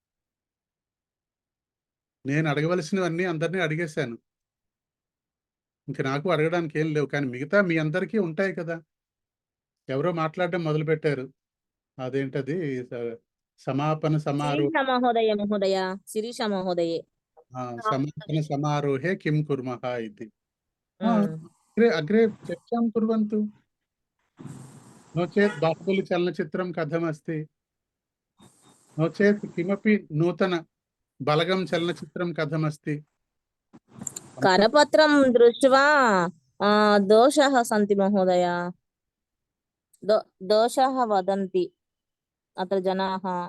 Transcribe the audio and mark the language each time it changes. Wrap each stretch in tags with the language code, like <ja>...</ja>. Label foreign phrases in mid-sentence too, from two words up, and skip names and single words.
<te>నేను అడగవలసినవన్నీ అందరినీ అడిగేశాను, ఇంక నాకు అడగడానికి ఏం లేవు. కానీ మిగతా మీ అందరికీ ఉంటాయి కదా. ఎవరో మాట్లాడడం మొదలు పెట్టారు, అదేంటది</te> <sa>సమాపన సమారోహే కిం కుర్మః</sa> <te>ఇది.</te> <sa>अग्रे चर्चां कुर्वन्तु। नो चेत् बाहुबली चलनचित्रं कथमस्ति, नो चेत् किमपि नूतन बलगं चलनचित्रं कथमस्ति। करपत्रं दृष्ट्वा दोषाः सन्ति महोदय, दोषाः वदन्ति अत्र जनाः।</sa>